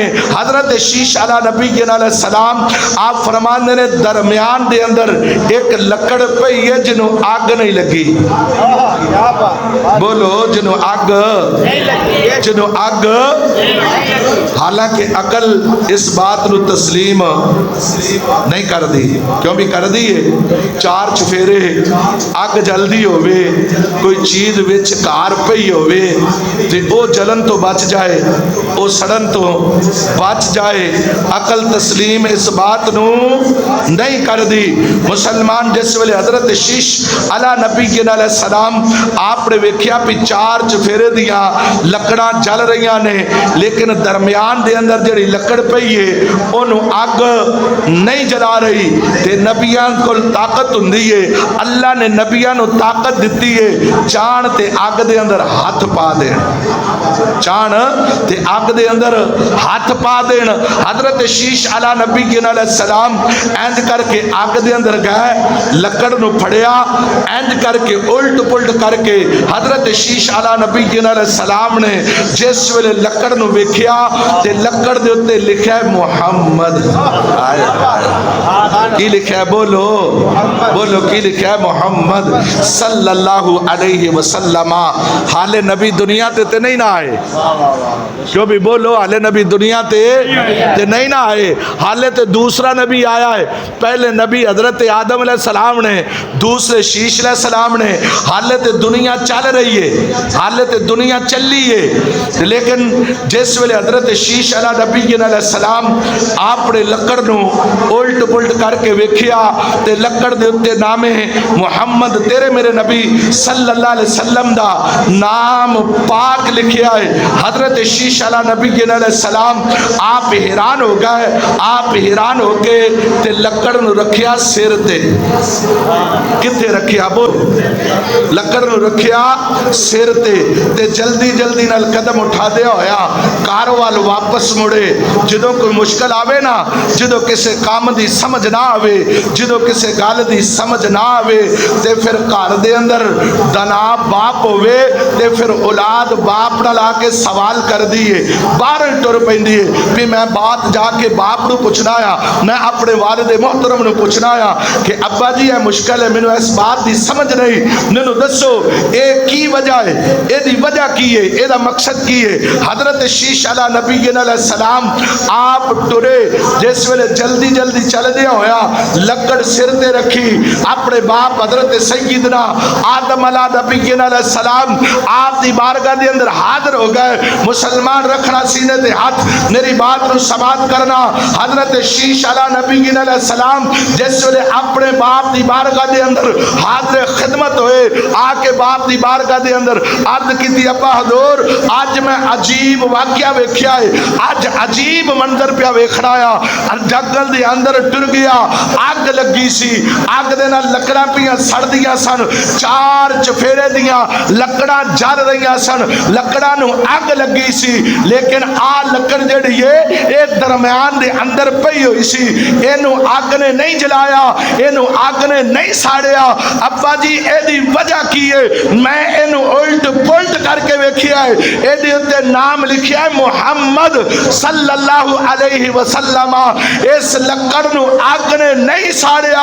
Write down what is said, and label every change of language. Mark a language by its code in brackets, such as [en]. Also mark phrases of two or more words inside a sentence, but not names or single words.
[pa] حضرت شیش علیہ نبی [ar] علیہ السلام [pa] آپ فرماندے نے درمیان دے اندر ایک لکڑ پئی ہی ہے جنہوں اگ نہیں لگی. بولو جنہوں اگ حالانکہ عقل اس بات نو تسلیم نہیں کر دی. کیوں بھی کر دی ہے؟ چار چفیرے اگ جلدی ہوئے, کوئی چیز وچ کار پئی ہوئے تے او جلن تو بچ جائے, او سڑن تو بچ جائے. عقل تسلیم اس بات نو نہیں کر دی. مسلمان جس ویلے حضرت شیش علی نبی [ar] علیہ السلام [pa] آپ نے ویکھیا بھی چار چفیرے دیاں لکڑاں جل رہیاں نے, لیکن درمیان دے اندر جڑی لکڑ پئی ہے انہوں اگ نہیں جلا رہی. تے نبیان کو طاقت ہوندی ہے, اللہ نے نبیان کو طاقت دیتی ہے چان تے اگ دے اندر ہاتھ پا دین, چان تے اگ دے اندر ہاتھ پا دین. حضرت شیش علی نبی [ar] علیہ السلام [pa] اینج کر کے اگ دے اندر گئے, لکڑ نو پھڑیا, اینج کر کے الٹ پلٹ کر کے حضرت شیش علی نبی [ar] علیہ السلام [pa] نے جس ویلے لکڑ نو ویکھیا تے لکڑ دے اوتے لکھیا ہے محمد. کی لکھیا ہے؟ بولو کی لکھیا ہے؟ [ar] محمد صلی اللہ علیہ وسلم. [pa] حال نبی دنیا تے نہیں نہ آئے, کیوں بھی بولو حال نبی دنیا تے نہیں نہ آئے, حالے تے دوسرا نبی آیا ہے. پہلے نبی حضرت آدم [ar] علیہ السلام [pa] نے, دوسرے شیش [ar] علیہ السلام [pa] نے. حالے تے دنیا چل رہی ہے, حالے تے دنیا چلی ہے, لیکن جس ویلے حضرت شیش علیہ نبی [ar] علیہ السلام [pa] آپ نے لکڑ نو الٹ پلٹ کر کے ویکھیا تے لکڑ دے اتے نام ہے محمد, تیرے میرے نبی [ar] صلی اللہ علیہ وسلم [pa] دا نام پاک لکھیا ہے. حضرت شیش علیہ نبی [ar] علیہ السلام [pa] آپ حیران ہو گئے, آپ حیران ہو کے تے لکڑ نو رکھیا سر تے. کتے رکھیا؟ بول. لکڑ نو رکھیا سر تے جلدی جلدی نال قدم اٹھا دیا ہویا کاروال واپس مڑے. جدوں کوئی مشکل آوے نا, جدوں کسے کام دی سمجھ نہ آوے, جدوں کسے گال دی سمجھ نہ آوے تے پھر گھر دے اندر دنا باپ ہوئے تے پھر اولاد باپ نہ لا کے سوال کر دیئے, باہر ٹر پیندی ہے بھی میں بات جا کے باپ نو پوچھنا آیا, میں اپنے والد محترم نو پوچھنا آیا کہ ابا جی یہ مشکل ہے, مینوں اس بات دی سمجھ نہیں, مینوں دسو اے کی وجہ ہے, اے دی وجہ کی ہے, اے دا مقصد کی ہے. حضرت شیش علی نبی [ar] علیہ السلام [pa] آپ ٹرے, جس ویلے جلدی جلدی چل دیا ہویا لکڑ سر تے رکھی, اپنے باپ حضرت سیدنا آدم علیہ نبی [ar] علیہ السلام [pa] آپ دی بارگاہ دے اندر حاضر ہو گئے. مسلمان رکھنا سینے دے ہاتھ, میری بات نو سماعت کرنا. حضرت شیش علیہ نبی [ar] علیہ السلام [pa] جس ویلے اپنے باپ دی بارگاہ دے اندر حاضر خدمت ہوئے, آ کے باپ دی بارگاہ دے اندر عرض کیتی ابا حضور آج میں عجیب واقعہ ویکھیا ہے, آج عجیب منظر پیا ویکھنا آیا. جنگل دے اندر ٹر گیا, اگ لگی سی, اگ دے نال لکڑاں پیاں سڑ دیاں سن, چار چفیرے دیاں لکڑاں جل رہیاں سن, لکڑاں نو اگ لگی سی, لیکن آ لکڑ جڑی ہے اے درمیان دے اندر پئی ہوئی سی, اینو اگ نے نہیں جلایا, اینو اگ نے نہیں ساڑیا. ابا جی اے دی وجہ کی ہے؟ میں اینو الٹ پلٹ کر کے ویکھیا ہے, اے دی تے نام لکھیا ہے محمد [ar] صلی اللہ علیہ وسلم. [pa] اس لکڑ نو اگ نے نہیں ساڑیا.